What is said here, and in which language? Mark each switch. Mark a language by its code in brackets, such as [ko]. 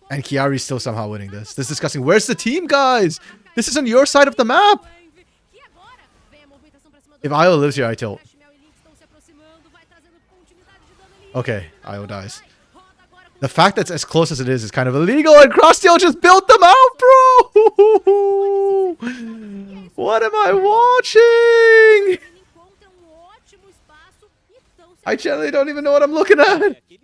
[en] And Chiari's still somehow winning this. This is disgusting. Where's the team, guys? This is on your side of the map. [pt] E agora vem a movimentação pra cima do [en] If Io lives here, I tilt. [pt] Mel e Link estão se aproximando, vai trazendo continuidade de dano ali. [en] Okay, Io dies. [pt] Roda agora com [en] The fact that's as close as it is kind of illegal, and Crossteal just built them out, bro! What am I watching? [pt] ele encontra ótimo espaço e tão se [en] I generally don't even know what I'm looking at.